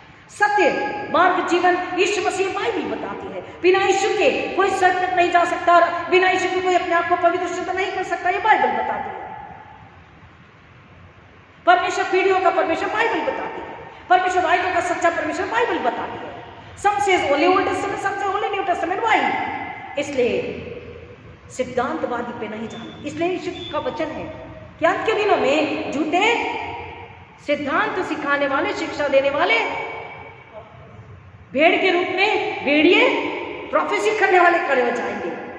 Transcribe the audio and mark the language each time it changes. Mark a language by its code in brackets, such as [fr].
[hi] सत्य मार्ग जीवन यीशु मसीह बाइबल बताती है। बिना यीशु के कोई स्वर्ग तक नहीं जा सकता और बिना यीशु के कोई अपने आप को पवित्र शुद्ध नहीं कर सकता, ये बाइबल बताती है। परमेश्वर पीढ़ियों का परमेश्वर बाइबल बताती है। परमेश्वर वायदों का सच्चा परमेश्वर बाइबल बताती है। [en] Some says only Old Testament, some say only New Testament. Why? [hi] इसलिए सिद्धांतवादी पे नहीं जाना। इसलिए यीशु का वचन है कि अंत के दिनों में झूठे सिद्धांत सिखाने वाले, शिक्षा देने वाले, भेड़ के रूप में भेड़िए, प्रोफेसी करने वाले खड़े हो जाएंगे।